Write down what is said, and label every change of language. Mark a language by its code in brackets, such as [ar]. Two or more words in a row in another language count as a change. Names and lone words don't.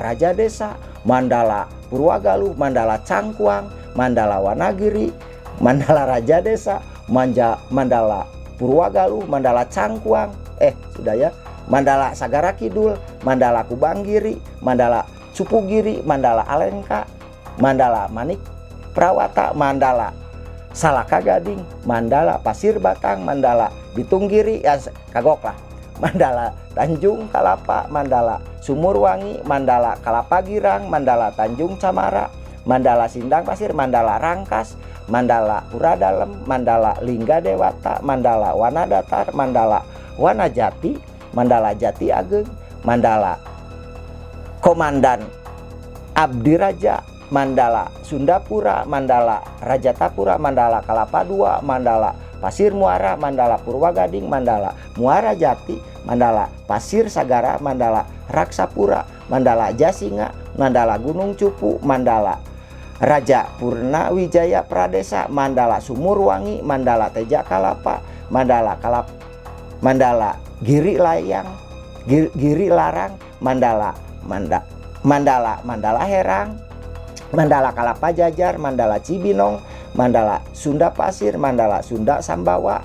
[su] Raja Desa, Mandala Purwagaluh, Mandala Cangkuang, Mandala Wanagiri, Mandala Raja Desa, Mandala Purwagaluh, Mandala Cangkuang, [id] sudah ya, [su] Mandala Sagara Kidul, Mandala Kubanggiri, Mandala Cupugiri, Mandala Alengka, Mandala Manik Prawata, Mandala Salaka Gading, Mandala Pasir Batang, Mandala Bitunggiri, ya kagok lah, Mandala Tanjung Kalapa, Mandala Sumurwangi, Mandala Kalapa Girang, Mandala Tanjung Camara, Mandala Sindang Pasir, Mandala Rangkas, Mandala Pura Dalem, Mandala Lingga Dewata, Mandala Wanadatar, Mandala Wanajati, Mandala Jati Ageng, Mandala Komandan Abdi Raja, Mandala Sundapura, Mandala Rajatapura, Mandala Kalapa II, Mandala Pasir Muara, Mandala Purwagading, Mandala Muara Jati, Mandala Pasir Sagara, Mandala Raksapura, Mandala Jasinga, Mandala Gunung Cupu, Mandala Raja Purna Wijaya Pradesa, Mandala Sumurwangi, Mandala Teja Kalapa, Mandala Giri Layang, Giri Larang, Mandala Herang, Mandala Kalapa Jajar, Mandala Cibinong, Mandala Sunda Pasir, Mandala Sunda Sambawa.